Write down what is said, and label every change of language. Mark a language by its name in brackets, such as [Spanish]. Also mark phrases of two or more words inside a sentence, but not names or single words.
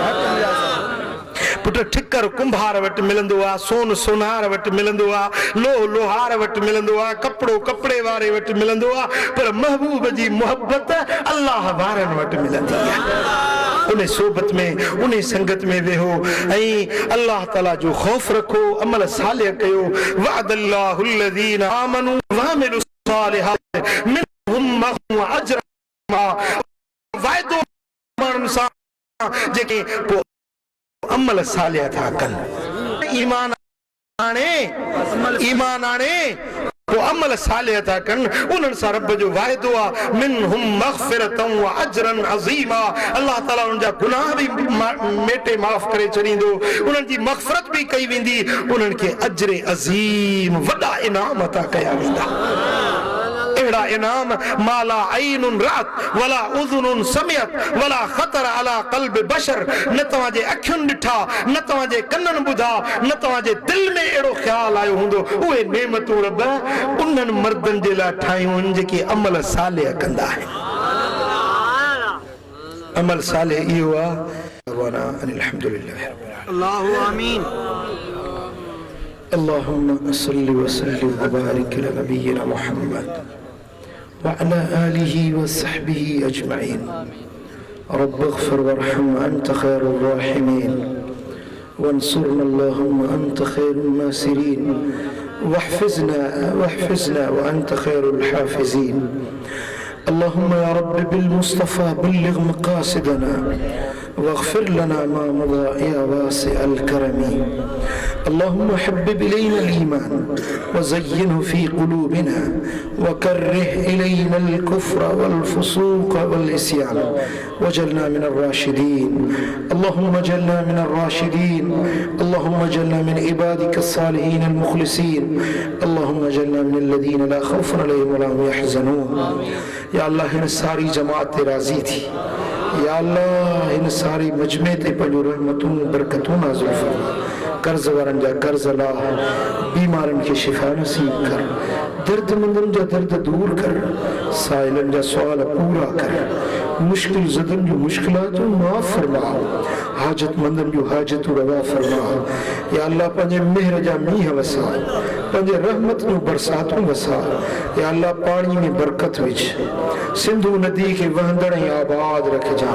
[Sindhi] पुट ठिकर कुंभार वटि मिलंदो आहे, सोन सोनार वटि मिलंदो आहे, लोह लोहार वटि मिलंदो आहे, कपिड़ो कपिड़े वारे वटि मिलंदो आहे, पर महबूब जी मोहब्बत अल्लाह वारनि वटि मिलंदी आहे। उन सोबत में, उन संगत में वेहो ऐं अल्लाह ताला जो ख़ौफ रखो, अमल सालिह कयो। [Arabic] وعد الله الذين آمنوا وعملوا الصالحات منهم مغفرة وأجر. [Sindhi] वाइदो माण्हुनि सां जेके अमल सालिह था कनि, ईमान आणे पोइ अमल सालिह था कनि, उन्हनि सां रब जो वाइदो आहे [Arabic] منهم مغفرة وأجرا عظيما. [Sindhi] अल्लाह ताला उन्हनि जा गुनाह बि मेटे माफ़ करे छॾींदो, उन्हनि जी मग़फ़िरत बि कई वेंदी, उन्हनि खे अजर अज़ीम वॾा इनाम अता कया वेंदा। अहिड़ा इनाम [Arabic] ما لا عين رأت ولا أذن سمعت ولا خطر على قلب بشر, [Sindhi] न तव्हांजे अखियुनि ॾिठा, न तव्हांजे कननि ॿुधा, न तव्हांजे दिल में अहिड़ो ख्याल आयो हूंदो। उहे नेमतूं रब उन्हनि मर्दनि जे लाइ ठाहियूं आहिनि जेके अमल सालिह कंदा आहिनि। अमल सालिह इहो आहे। [Arabic] الحمد لله الله آمين. اللهم صل وسلم وبارك على نبينا محمد وعلى آله وصحبه أجمعين. رب اغفر وارحم أنت خير الراحمين وانصرنا اللهم أنت خير الناصرين واحفظنا وأنت خير الحافظين. اللهم يا رب بالمصطفى بلغ مقاصدنا واغفر لنا ما مضى يا واسع الكرم. اللهم حبب إلينا الإيمان وزينه في قلوبنا وكره إلينا الكفر والفسوق والعصيان واجعلنا من الراشدين. اللهم اجعلنا من الراشدين اللهم اجعلنا من عبادك الصالحين المخلصين. اللهم اجعلنا من الذين لا خوف عليهم ولا هم يحزنون. [Sindhi] या अल्लाह हिन सारी जमात ते राज़ी थी। या अल्लाह इन सारी मजमे ते पंहिंजो रहमतूं बरकतूं नाज़िल फरमा। कर्ज़ वारनि जा कर्ज़ लाह, बीमारनि खे शिफ़ा नसीब कर, दर्दमंदनि जा दर्द दूर कर, साइलनि जा सुवाल पूरा कर, मुश्किल ज़दनि जूं मुश्किलातूं माफ़ फरमा, हाजतमंदनि जूं हाजतूं रवा फरमा। या अल्लाह पंहिंजे मेहर जा मींहं वसा, पंहिंजे रहमत जूं बरसातूं वसा। या अल्लाह पाणी में बरकत विझ, सिंधु नदी खे वहंदड़ ऐं आबाद रखिजां।